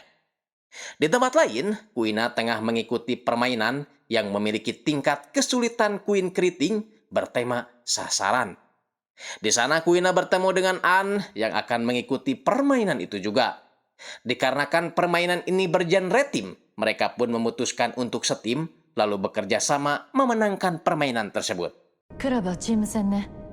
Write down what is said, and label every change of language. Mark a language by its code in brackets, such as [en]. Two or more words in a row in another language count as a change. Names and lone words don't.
[id] Di tempat lain, Kuina tengah mengikuti permainan yang memiliki tingkat kesulitan Queen Keriting bertema sasaran. Di sana Kuina bertemu dengan An yang akan mengikuti permainan itu juga. Dikarenakan permainan ini bergenre tim, mereka pun memutuskan untuk setim lalu bekerja sama memenangkan permainan tersebut. [ja] クラブはチーム戦ね。